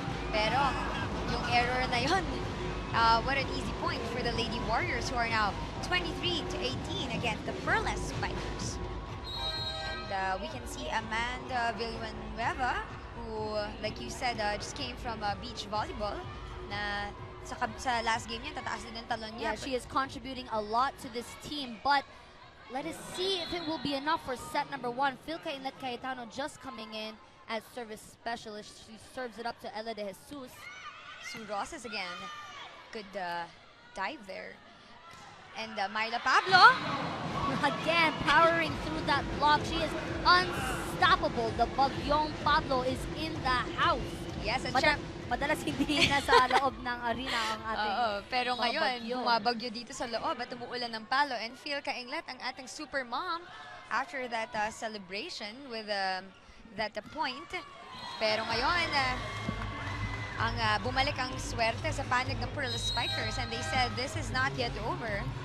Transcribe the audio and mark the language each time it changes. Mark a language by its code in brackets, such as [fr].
[tl] Pero, yung error na yun, [en] what an easy point for the Lady Warriors who are now 23-18 against the Perlas Spikers. And we can see Amanda Villanueva, who, like you said, just came from beach volleyball. [tl] Na sa last game niya, tataas din ang talon niya. [en] Yeah, she is contributing a lot to this team, but let us see if it will be enough for set number 1. Phil Kainlet Cayetano just coming in as service specialist. She serves it up to Ella de Jesus. Sue Rosas again. Good dive there. And Myla Pablo. Again, powering through that block. She is unstoppable. The Bagyong Pablo is in the house. Yes, at [tl] madalas hindi na sa loob ng arena ang ating pero ngayon, bumabagyo dito sa loob at umuulan ng palo. [en] And Phil Kainglet, [tl] ang ating [en] super mom, after that celebration with that point. [tl] Pero ngayon, bumalik ang swerte sa panig ng Perlas Spikers, [en] and they said this is not yet over.